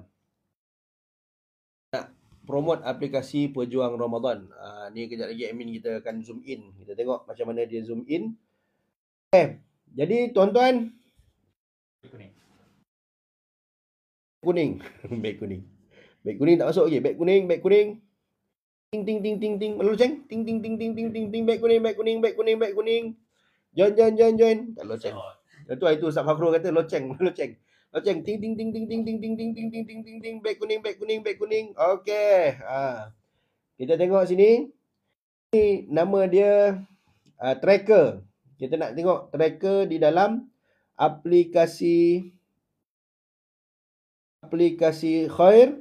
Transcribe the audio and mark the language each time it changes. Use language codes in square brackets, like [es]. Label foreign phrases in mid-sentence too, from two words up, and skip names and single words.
[ms] Nak promote aplikasi Pejuang Ramadan. Ni kejap lagi admin kita akan [en] zoom in. [ms] Kita tengok macam mana dia [en] zoom in. [ms] Jadi tuan-tuan, kuning. Beg kuning tak masuk lagi. Beg kuning. Ting ting ting ting ting. Loceng. Ting ting ting ting ting ting ting. Beg kuning. Join. Tak loceng. Itu Ustaz Fakhrul kata loceng. Ting ting ting ting ting ting ting ting ting ting ting ting ting. Beg kuning. Okey. Kita tengok sini. Ini nama dia tracker. Kita nak tengok tracker di dalam aplikasi Khair.